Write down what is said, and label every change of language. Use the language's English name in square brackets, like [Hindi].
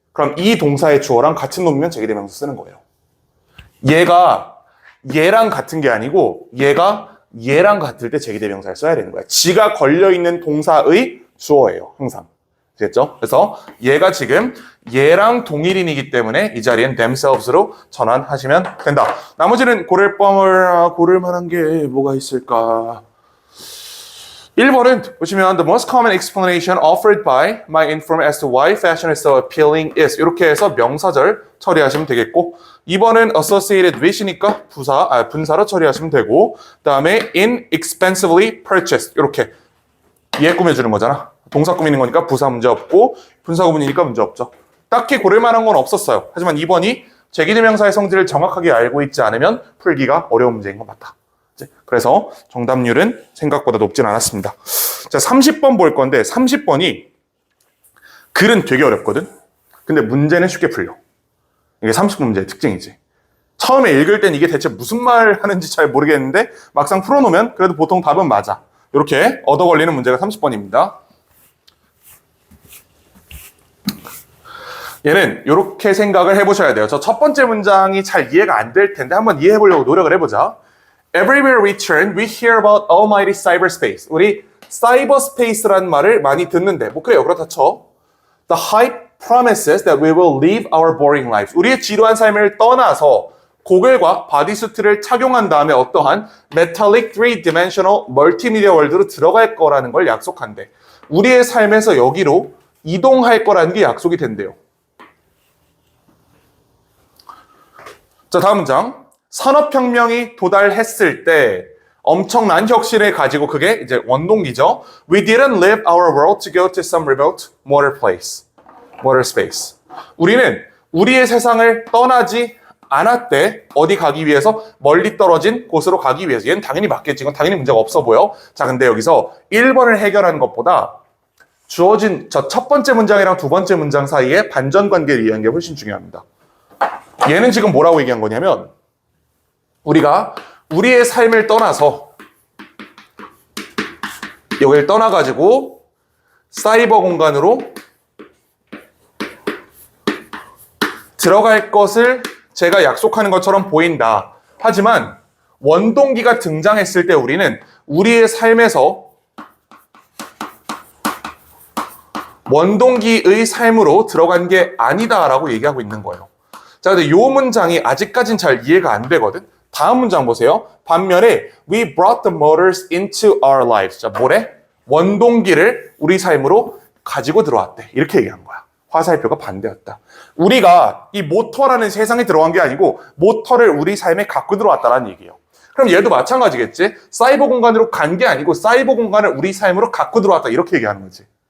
[Korean] 그럼 이 동사의 주어랑 같은 놈이면 제기대명사 쓰는 거예요. 얘가 얘랑 같은 게 아니고 얘가 얘랑 같을 때 제기대명사를 써야 되는 거야. 지가 걸려있는 동사의 주어예요. 항상. 됐죠? 그래서 얘가 지금 얘랑 동일인이기 때문에 이 자리엔 themselves로 전환하시면 된다. 나머지는 고를 만한 게 뭐가 있을까? 1번은 보시면 [English] The most common explanation offered by my informant as to why fashion is so appealing is [Korean] 이렇게 해서 명사절 처리하시면 되겠고 2번은 [English] associated with [Korean] 이니까 분사로 처리하시면 되고 그 다음에 [English] inexpensively purchased [Korean] 이렇게 얘 꾸며주는 거잖아. 동사 꾸미는 거니까 부사 문제 없고 분사 구문이니까 문제 없죠. 딱히 고를 만한 건 없었어요. 하지만 2번이 제기대명사의 성질을 정확하게 알고 있지 않으면 풀기가 어려운 문제인 건 맞다. 그래서 정답률은 생각보다 높진 않았습니다. 자, 30번 볼 건데 30번이 글은 되게 어렵거든. 근데 문제는 쉽게 풀려. 이게 30번 문제의 특징이지. 처음에 읽을 땐 이게 대체 무슨 말 하는지 잘 모르겠는데 막상 풀어놓으면 그래도 보통 답은 맞아. 이렇게 얻어 걸리는 문제가 30번입니다. 얘는 이렇게 생각을 해보셔야 돼요. 저 첫 번째 문장이 잘 이해가 안 될 텐데 한번 이해해 보려고 노력을 해보자. [English] Everywhere we turn, we hear about almighty cyberspace. [Korean] 우리 cyberspace라는 말을 많이 듣는데 뭐 그래요. 그렇다 쳐. [English] The hype promises that we will live our boring lives. [Korean] 우리의 지루한 삶을 떠나서 고글과 바디수트를 착용한 다음에 어떠한 metallic 3-dimensional 멀티미디어 월드로 들어갈 거라는 걸 약속한대. 우리의 삶에서 여기로 이동할 거라는 게 약속이 된대요. 자, 다음 문장. 산업혁명이 도달했을 때 엄청난 혁신을 가지고 그게 이제 원동기죠. [English] We didn't leave our world to go to some remote water space. [Korean] 우리는 우리의 세상을 떠나지 않았대. 어디 가기 위해서? 멀리 떨어진 곳으로 가기 위해서. 얘는 당연히 맞겠지. 이건 당연히 문제가 없어 보여. 자, 근데 여기서 1번을 해결하는 것보다 주어진 저 첫 번째 문장이랑 두 번째 문장 사이에 반전 관계를 이해하는 게 훨씬 중요합니다. 얘는 지금 뭐라고 얘기한 거냐면 우리가 우리의 삶을 떠나서 여기를 떠나가지고 사이버 공간으로 들어갈 것을 제가 약속하는 것처럼 보인다. 하지만 원동기가 등장했을 때 우리는 우리의 삶에서 원동기의 삶으로 들어간 게 아니다라고 얘기하고 있는 거예요. 자, 근데 이 문장이 아직까진 잘 이해가 안 되거든. 다음 문장 보세요. 반면에 [English] we brought the motors into our lives. [Korean] 자, 뭐래? 원동기를 우리 삶으로 가지고 들어왔대. 이렇게 얘기한 거야. 화살표가 반대였다. 우리가 이 모터라는 세상에 들어간 게 아니고 모터를 우리 삶에 갖고 들어왔다는 얘기예요. 그럼 얘도 마찬가지겠지? 사이버 공간으로 간 게 아니고 사이버 공간을 우리 삶으로 갖고 들어왔다. 이렇게 얘기하는 거지.